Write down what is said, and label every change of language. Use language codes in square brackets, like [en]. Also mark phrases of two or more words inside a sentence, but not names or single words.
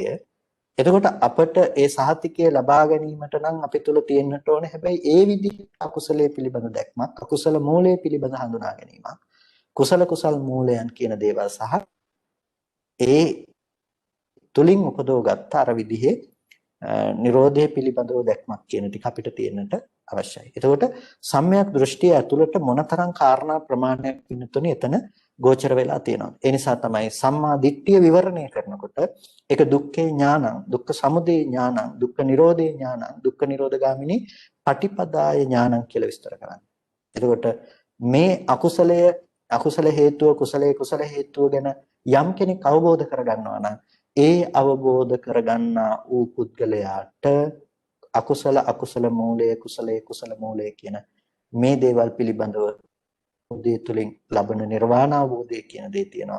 [si] එතකොට අපට ඒ සහතිකය ලබා ගැනීමට නම් අපි තුල තියෙන්නට ඕනේ හැබැයි ඒ විදිහට අකුසලයේ පිළිබඳ දැක්මක්, අකුසල මූලයේ පිළිබඳ හඳුනා ගැනීමක්, කුසල මූලයන් කියන දේවල් සහ ඒ තුලින් උපදවගත්ත අර විදිහේ නිරෝධය පිළිබඳව දැක්මක් කියන ටික අපිට තියෙන්නට අවශ්‍යයි. එතකොට සම්‍යක් දෘෂ්ටිය ඇතුළත මොනතරම් කාරණා ප්‍රමාණයක් පින්නතුනේ එතන ගෝචර වෙලා තියෙනවා. ඒ නිසා තමයි සම්මා දිට්ඨිය විවරණය කරනකොට ඒක [pi] දුක්ඛේ ඥානං, දුක්ඛ සමුදය ඥානං, දුක්ඛ නිරෝධේ ඥානං, දුක්ඛ නිරෝධගාමිනී පටිපදාය ඥානං [si] කියලා විස්තර කරන්නේ. එතකොට මේ අකුසල හේතුව කුසල හේතුව ගැන යම් කෙනෙක් අවබෝධ කරගන්නවා නම් ඒ අවබෝධ කරගන්නා වූ පුද්ගලයාට අකුසල කුසල මූලය කියන මේ දේවල් පිළිබඳව උදේ තුලින් ලබන නිර්වාණ අවබෝධය කියන දේ තියෙනවා.